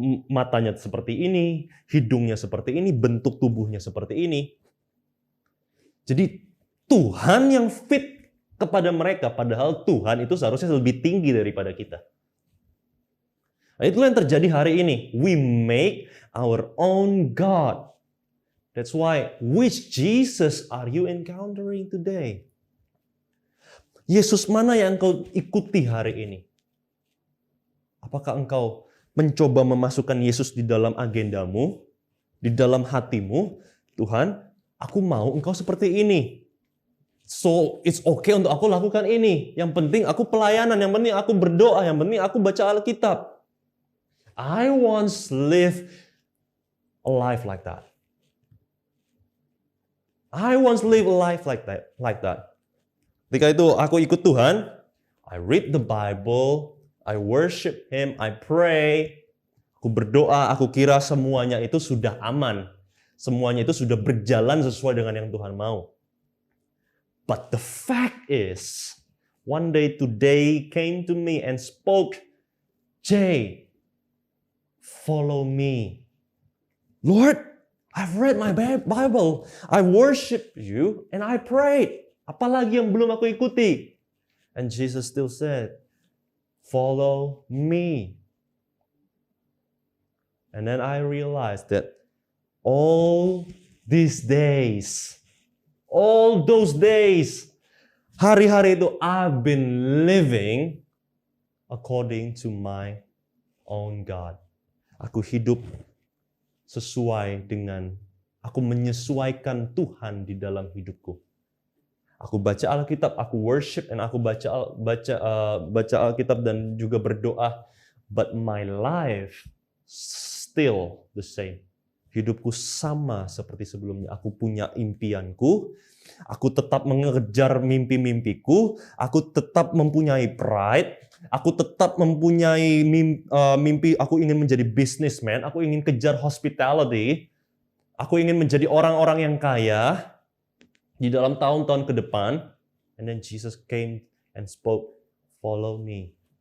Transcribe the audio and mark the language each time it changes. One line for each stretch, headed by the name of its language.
Indonesian: Matanya seperti ini, hidungnya seperti ini, bentuk tubuhnya seperti ini. Jadi Tuhan yang fit kepada mereka, padahal Tuhan itu seharusnya lebih tinggi daripada kita. Nah, itulah yang terjadi hari ini.
English: We make our own God. That's why, which Jesus are you encountering today?
Indonesian: Yesus mana yang engkau ikuti hari ini? Apakah engkau mencoba memasukkan Yesus di dalam agendamu, di dalam hatimu? Tuhan, aku mau engkau seperti ini.
English: So, it's okay
Indonesian: untuk aku lakukan ini. Yang penting aku pelayanan, yang penting aku berdoa, yang penting aku baca Alkitab.
English: I once live a life like that. I once live a life like that.
Indonesian: Ketika itu aku ikut Tuhan,
English: I read the Bible, I worship Him, I pray,
Indonesian: aku berdoa, aku kira semuanya itu sudah aman. Semuanya itu sudah berjalan sesuai dengan yang Tuhan mau.
English: But the fact is, one day today came to me and spoke, Jay, follow me. Lord, I've read my Bible, I worship you, and I prayed.
Indonesian: Apalagi yang belum aku ikuti?
English: And Jesus still said, follow me. And then I realized that all these days, all those days,
Indonesian: hari-hari itu
English: I've been living according to my own God.
Indonesian: Aku hidup sesuai dengan, aku menyesuaikan Tuhan di dalam hidupku. Aku baca Alkitab, aku worship, dan aku baca Alkitab dan juga berdoa.
English: But my life still the same.
Indonesian: Hidupku sama seperti sebelumnya. Aku punya impianku, aku tetap mengejar mimpi-mimpiku, aku tetap mempunyai pride, aku tetap mempunyai mimpi, aku ingin menjadi businessman, aku ingin kejar hospitality, aku ingin menjadi orang-orang yang kaya di dalam tahun-tahun ke depan.
English: And then Jesus came and spoke, follow me.